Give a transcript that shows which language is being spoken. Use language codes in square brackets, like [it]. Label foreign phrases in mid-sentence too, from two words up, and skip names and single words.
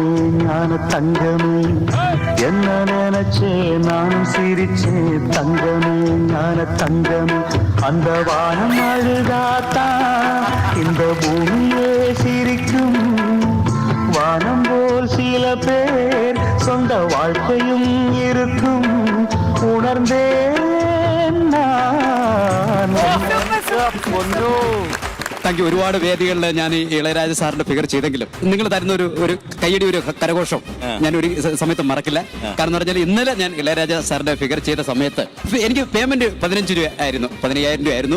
[ta] ஞான தங்கமே என்ன நினைச்சே நானும் சிரிச்சே தங்கமே ஞான தங்கமே அந்த வானம் அழுதாத்தான் இந்த பூமியே சிரிக்கும் வானம் போல் சில பேர் சொந்த வாழ்க்கையும் இருக்கும் உணர்ந்தேன் நான். [en] thank you. [ml] ഒരുപാട് വേദികളിൽ ഞാൻ ഈ ഇളയരാജ സാറിന്റെ ഫിഗർ ചെയ്തെങ്കിലും നിങ്ങൾ തരുന്ന ഒരു കയ്യടി, ഒരു കരഘോഷം ഞാൻ ഒരു സമയത്ത് മറക്കില്ല. കാരണം എന്ന് പറഞ്ഞാൽ ഇന്നലെ ഞാൻ ഇളയരാജ സാറിന്റെ ഫിഗർ ചെയ്ത സമയത്ത് എനിക്ക് പേയ്മെന്റ് 15 രൂപ ആയിരുന്നു, 15,000 രൂപ ആയിരുന്നു.